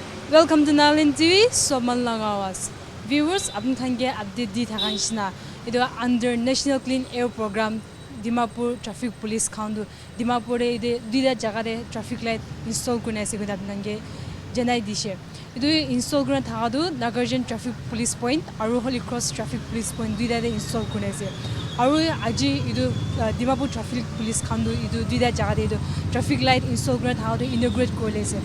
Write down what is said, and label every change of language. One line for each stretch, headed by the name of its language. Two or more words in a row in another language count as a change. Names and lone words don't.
English: Welcome to
Naga Pidgin: NLTV, Soman Langawas. Viewers, apni thange update di thakanshna. Ido under National Clean Air Program, Dimapur Traffic Police County, Dimapur ide duida jagare
English: traffic light install
Naga Pidgin: kuna se guda apnange janai dishe. Ido install kuna thagadu Nagarjan Traffic Police Point, aru Holy Cross Traffic Police Point duida de install kuna se. Aru aji ido Dimapur Traffic Police County ido duida jagare ido
English: traffic light install
Naga Pidgin: kuna thagadu inaugurate kole se.